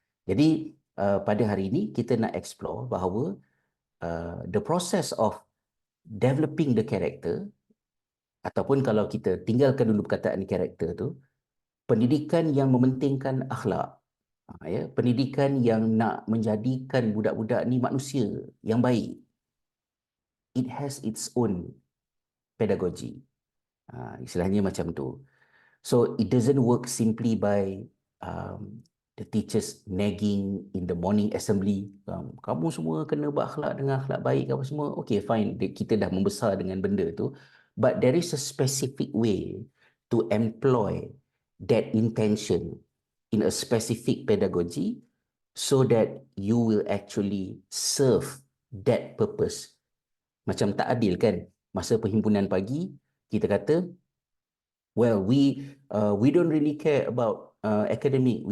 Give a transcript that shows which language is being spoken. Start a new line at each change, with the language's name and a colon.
Malay: Jadi pada hari ini kita nak explore bahawa
English: the process of developing the character,
Malay: ataupun kalau kita tinggalkan dulu perkataan karakter tu, pendidikan yang mementingkan akhlak, ya, pendidikan yang nak menjadikan budak-budak ni manusia yang baik,
English: it has its own pedagogy.
Malay: Istilahnya macam tu.
English: So it doesn't work simply by the teachers nagging in the morning assembly.
Malay: Kamu semua kena berakhlak dengan akhlak baik apa semua. Okay, fine. Kita dah membesar dengan benda tu.
English: But there is a specific way to employ that intention in a specific pedagogy so that you will actually serve that purpose.
Malay: Macam tak adil kan? Masa perhimpunan pagi, kita kata,
English: well, we don't really care about academic.